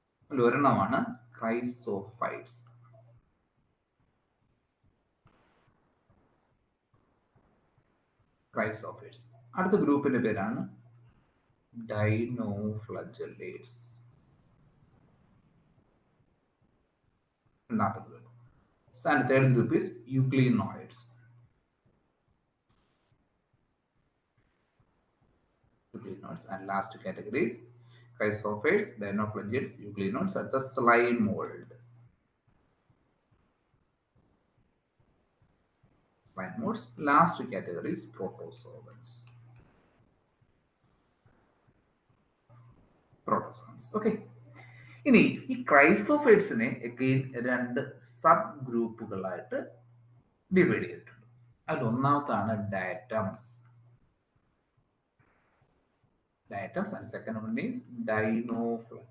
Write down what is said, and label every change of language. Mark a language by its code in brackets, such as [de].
[ml] അതിൽ ഒരെണ്ണമാണ് ക്രൈസോഫൈറ്റ്സ്. അടുത്ത ഗ്രൂപ്പിന്റെ പേരാണ് ഡൈനോഫ്ലജല്ലേറ്റ്സ്. രണ്ടാമത്തെ group. [en] And third group is euglenoids. And last category is chrysophates, dinoflagellates, euglenoids, and the slime mold. Last category is protozoans. Okay. [ml] ഇനി ഈ ക്രൈസോഫൈറ്റ്സിനെ again 2 sub ഗ്രൂപ്പുകളായിട്ട് divide ചെയ്തിട്ടുണ്ട്. അതിൽ ഒന്നാമത്താണ് ഡയറ്റംസ്. [en] And second one is diatoms.